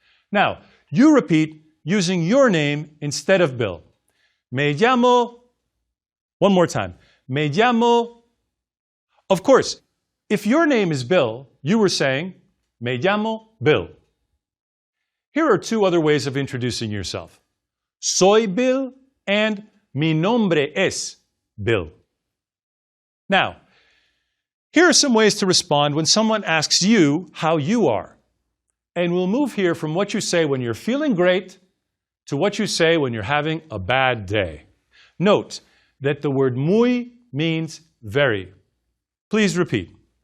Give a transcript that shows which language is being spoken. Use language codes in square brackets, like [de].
[en] Now, you repeat using your name instead of Bill. [es] Me llamo. [en] One more time. Me llamo. Of course, if your name is Bill, you were saying, [es] Me llamo Bill. [en] Here are 2 other ways of introducing yourself. [es] Soy Bill and mi nombre es Bill. Now, [en] Here are some ways to respond when someone asks you how you are. And we'll move here from what you say when you're feeling great to what you say when you're having a bad day. Note that the word muy means very. Please repeat.